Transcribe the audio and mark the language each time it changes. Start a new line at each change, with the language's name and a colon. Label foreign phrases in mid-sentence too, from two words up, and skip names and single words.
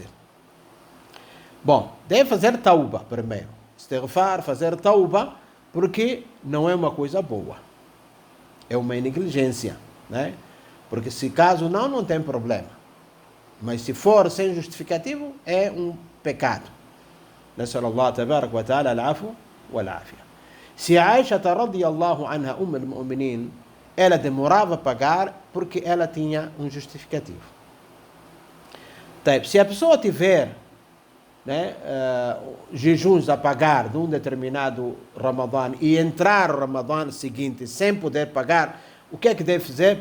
Portuguese: Bom, deve fazer tauba primeiro. Istighfar, fazer tauba, porque não é uma coisa boa. É uma negligência, né? Porque se caso não tem problema. Mas se for sem justificativo, é um pecado.
Arabic: نسأل الله تبارك وتعالى العفو والعافية.
Portuguese: Se Aisha
Arabic: رضي الله عنها,
Portuguese: al-Mu'minin, ela demorava a pagar porque ela tinha um justificativo. Se a pessoa tiver, né, jejuns a pagar de um determinado Ramadã e entrar o Ramadã seguinte sem poder pagar, o que é que deve fazer?